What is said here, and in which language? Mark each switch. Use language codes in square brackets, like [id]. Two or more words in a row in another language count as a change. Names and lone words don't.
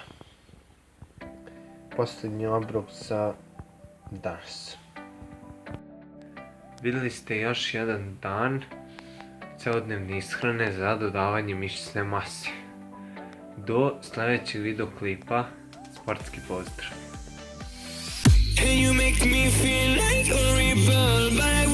[sr] Posljednji obrok za danas. Vidjeli ste još jedan dan celodnevne ishrane za dodavanje mišićne mase. Do sljedećeg videoklipa, sportski pozdrav! [en] And you make me feel like a rebel, but